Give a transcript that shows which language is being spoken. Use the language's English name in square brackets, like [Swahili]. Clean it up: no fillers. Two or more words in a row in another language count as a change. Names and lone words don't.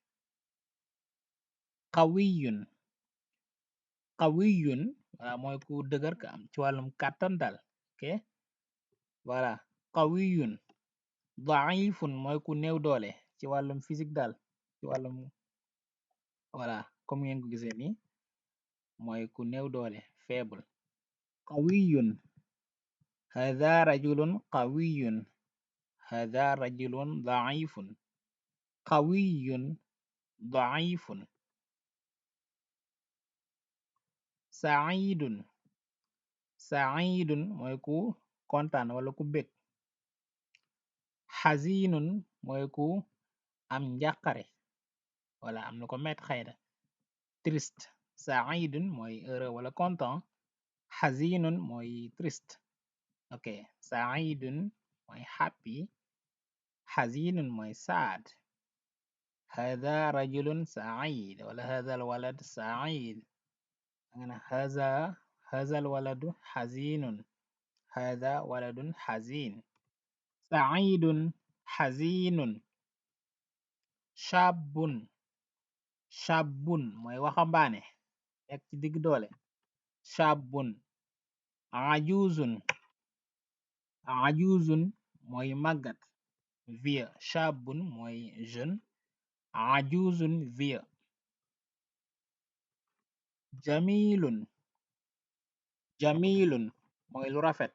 [Wolof] qawiyun wala mooy ku dëgër ka am ci wàllum kàttan dal [French] ok voilà [Arabic] قوي ضعيف [Wolof] mooy ku néew doole ci wàllum physique dal ci wàllum voilà comme ngeen ko gisee nii mooy ku néew doole faible قوي. [Arabic] هذا رجل قوي. هذا رجل ضعيف. قوي ضعيف. سعيد. [Wolof] سعيد mooy ku kontaan wala ku bég. xazinun mooy ku am njàqare wala am na ko met xayna. [French] triste. [Wolof] saidun mooy heureux wala content. xazinun mooy triste. ok saidun mooy happy. xazinun mooy sad. [Arabic] هذا رجل سعيد ولا هذا الولد سعيد. أنا هذا الولد حزين. هذا ولد حزين. سعيد. حزين. شاب. [Wolof] شاب mooy waxambaane nekk ci digg doole. [Arabic] شاب. عجوز. [Wolof] ajuzun mooy màggat. vieux. shabun mooy jeune. ajuzun vieux. jamilun. jamilun mooy lu rafet.